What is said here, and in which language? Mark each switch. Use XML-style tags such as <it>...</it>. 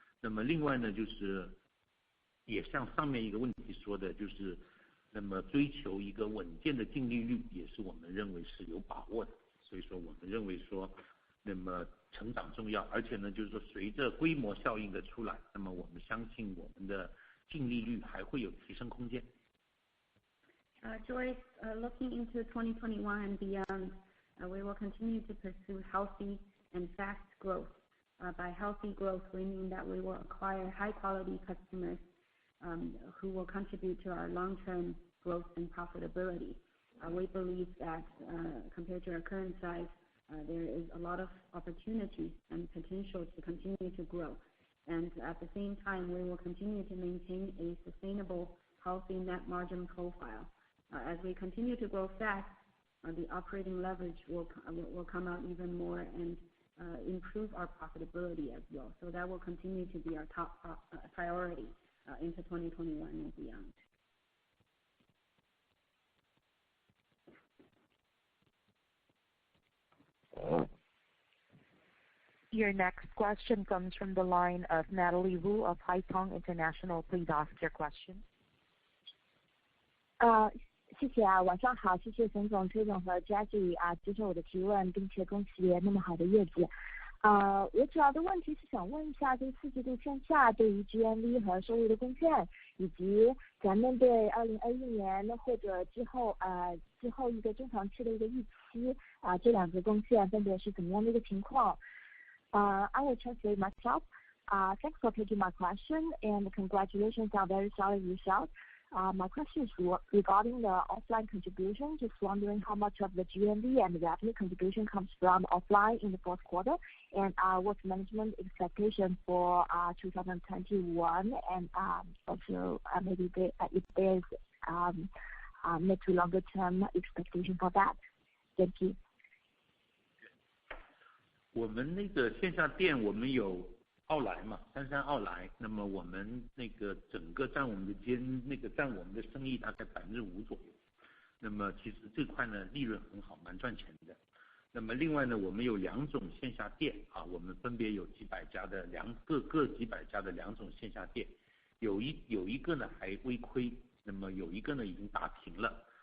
<zh>那么另外呢，就是也像上面一个问题说的，就是那么追求一个稳健的净利率也是我们认为是有把握的。所以说我们认为说那么成长重要，而且呢就是说随着规模效应的出来，那么我们相信我们的净利率还会有提升空间。</zh> <en>Joyce, looking into 2021 and beyond, we will continue to pursue healthy and fast growth. By healthy growth, we mean that we will acquire high-quality customers who will contribute to our long-term growth and profitability. We believe that compared to our current size, there is a lot of opportunity and potential to continue to grow. And at the same time, we will continue to maintain a sustainable, healthy net margin profile. As we continue to grow fast, the operating leverage will come out even more and improve our profitability as well. So that will continue to be our top priority into 2021 and beyond. Your next question comes from the line of Natalie Wu of Haitong International. Please ask your question.</en> <zh>谢谢晚上好，谢谢沈总、崔总和 Jessie 接受我的提问，并且恭喜那么好的业绩。我主要的问题是想问一下，就是四季度线下对于 GMV 和收入的贡献，以及咱们对2021年或者之后一个中长期的一个预期，这两个贡献分别是怎么样的一个情况？</zh> <en>I will translate myself. Thanks for taking my question and congratulations on very solid results. My question is regarding the offline contribution. Just wondering how much of the GMV and the revenue contribution comes from offline in the fourth quarter, and what's management expectation for 2021, and also maybe if there's mid to longer term expectation for that. Thank you.</en> <zh>我们那个线下店我们有奥莱嘛，三山奥莱，那么我们那个整个占我们的生意大概5%左右。那么其实这块呢利润很好，蛮赚钱的。那么另外呢，我们有2种线下店啊，我们分别有几百家的各几百家的2种线下店，有一个呢还微亏，那么有一个呢已经打平了。</zh>